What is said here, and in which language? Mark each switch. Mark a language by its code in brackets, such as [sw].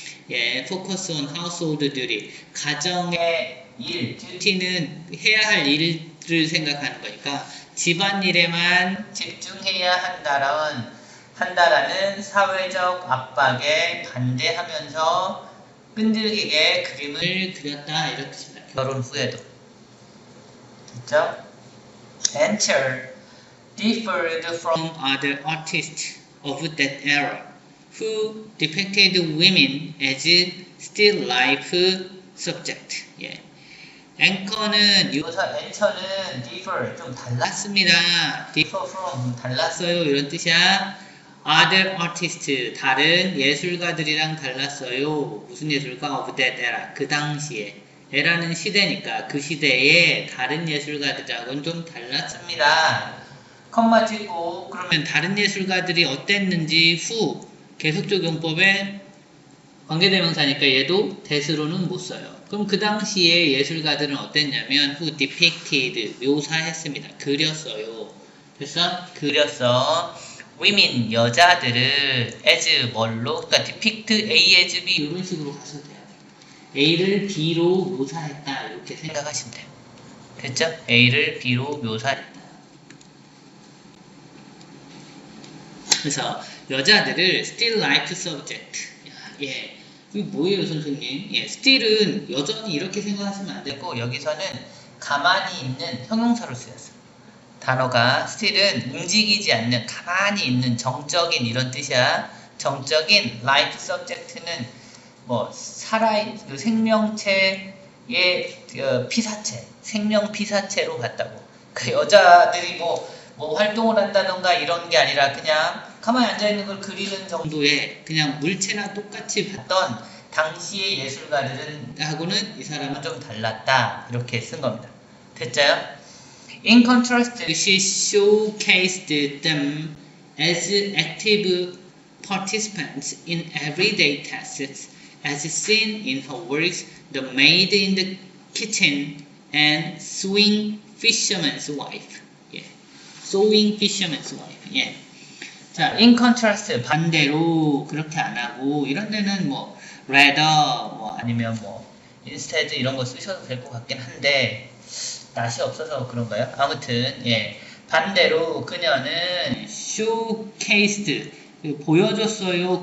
[ko] 예, [en] focus on household duty, [ko] 가정의 일, duty는 해야 할 일을 생각하는 거니까 집안일에만 집중해야 한다라는 사회적 압박에 반대하면서 끈질기게 그림을 그렸다 이런 뜻입니다. 결혼 후에도. 됐죠? [en] Enter differed from other artists of that era who depicted women as still life subject. [ko] 예. 앵커는 여기서 엔처는 differ 좀 달랐습니다. [en] differ from [ko] 달랐어요 이런 뜻이야. [en] other artists [ko] 다른 예술가들이랑 달랐어요. 무슨 예술가? [en] of that era, [ko] 그 당시에. 에라는 시대니까 그 시대에 다른 예술가들하고는 좀 달랐습니다. 컴마 찍고 그러면 다른 예술가들이 어땠는지 후 계속적 용법에 관계대명사니까 얘도 that으로는 못 써요. 그럼 그 당시에 예술가들은 어땠냐면 [en] who depicted, [ko] 묘사했습니다. 그렸어요. 됐어? 그렸어. women, 여자들을 as 뭘로? 그러니까 [en] depict A as B [ko] 이런 식으로 가셔도 돼요. A를 B로 묘사했다 이렇게 생각하시면 돼요. 됐죠? A를 B로 묘사했다. 그래서 여자들을 [en] still life subject. [ko] 예, 이게 뭐예요, 선생님? 예, still은 여전히 이렇게 생각하시면 안 되고 여기서는 가만히 있는 형용사로 쓰였어요. 단어가 still은 움직이지 않는, 가만히 있는 정적인 이런 뜻이야. 정적인 [en] life subject [ko] 는 뭐 살아있는 생명체의 피사체, 생명 피사체로 봤다고. 그 여자들이 뭐 활동을 한다던가 이런 게 아니라 그냥 가만히 앉아있는 걸 그리는 정도의 그냥 물체나 똑같이 봤던 당시의 예술가들은 하고는 이 사람은 좀 달랐다 이렇게 쓴 겁니다. 됐죠? [en] In contrast, she showcased them as active participants in everyday tasks as seen in her works The Maid in the Kitchen and Swing fisherman's wife. [ko] 예. [en] sewing fisherman's wife. [ko] 예. 자, [en] in contrast [ko] 반대로 그렇게 안 하고 이런 데는 뭐 rather 뭐 아니면 뭐 instead 이런 거 쓰셔도 될 것 같긴 한데 낯이 없어서 그런가요? 아무튼 예. 반대로 그녀는 showcased 보여줬어요.